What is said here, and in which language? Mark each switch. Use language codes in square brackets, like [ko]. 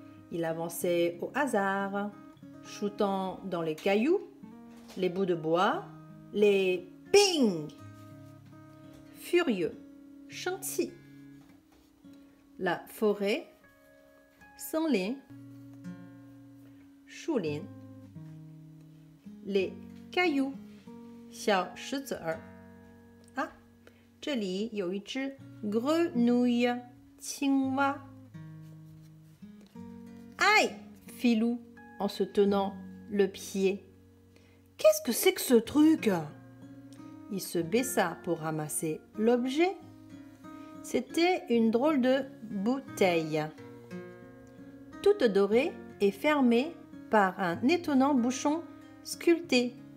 [fr] Il avançait au hasard, shootant dans les cailloux, les bouts de bois, les ping. Furieux, [zh] 生气。 [fr] La forêt, [zh] 森林，树林。 [fr] Les cailloux, [zh] 小石子儿。啊，这里有一只 [fr] grenouille, [zh] 青蛙。 [fr] Aïe, fit Lou en se tenant le pied. Qu'est-ce que c'est que ce truc? Il se baissa pour ramasser l'objet. C'était une drôle de bouteille, toute dorée et fermée par un étonnant bouchon sculpté.